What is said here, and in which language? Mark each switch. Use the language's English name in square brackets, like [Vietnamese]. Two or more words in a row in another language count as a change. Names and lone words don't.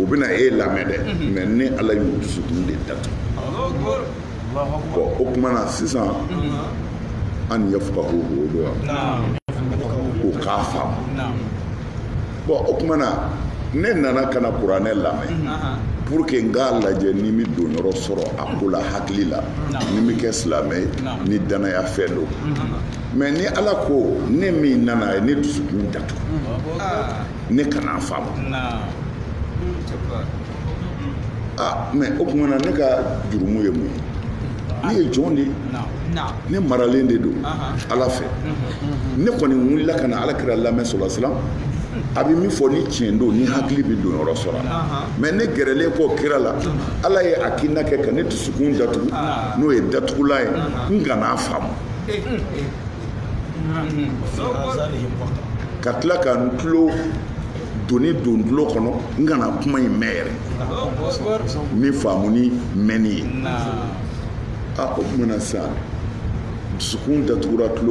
[Bambara] bɛna e lamɛn dɛ mais ni ala y'u dusukun de datugu bon o kuma na sisan [Arabic] أن يفقهوه [Bambara] o do o k'a faamu bon o kuma na ne nana ka na kuranɛ lamɛn [French] pour que [Bambara] n k'a lajɛ ni mi don yɔrɔ sɔrɔ a ko la hakili la ni mi kɛ silamɛ ye ni danaya fɛn don mais ni ala ko ne min nana ye ne dusukun datugu ne kana faamu mais o kuma na ne ka jurumu ye mun ye ne ye jɔn de ye ne maralen de don ala fɛ ne kɔni wulila ka na alakira lamɛn [Arabic] صلى الله عليه وسلم [Bambara] a bɛ min fɔ ni tiɲɛ don ni hakili bɛ don yɔrɔ sɔrɔ mais ne gɛrɛlen kɔ kira la ala ye hakilina kɛ ka ne dusukun datugu n'o ye datugulan ye n kana faamu ka tila ka n tulo doni don tulo kɔnɔ n kana kuma in mɛn yɛrɛ min faamu ni mɛnni ye o kumana sisan dusukun datugura tulo